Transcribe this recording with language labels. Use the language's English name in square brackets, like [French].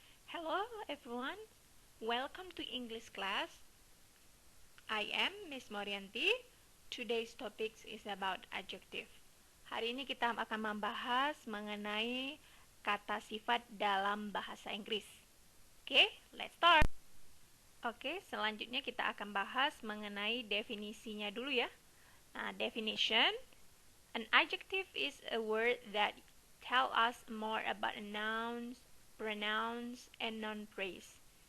[English] Hello everyone, welcome to English class. I am Miss Morianty. Today's topic is about adjective. [Indonesian] Hari ini kita akan membahas mengenai kata sifat dalam bahasa Inggris. Oke, [English] let's start. [Indonesian] Oke, selanjutnya kita akan bahas mengenai definisinya dulu ya. [English] Nah, definition. An adjective is a word that tell us more about nouns, pronouns, and non-phrase.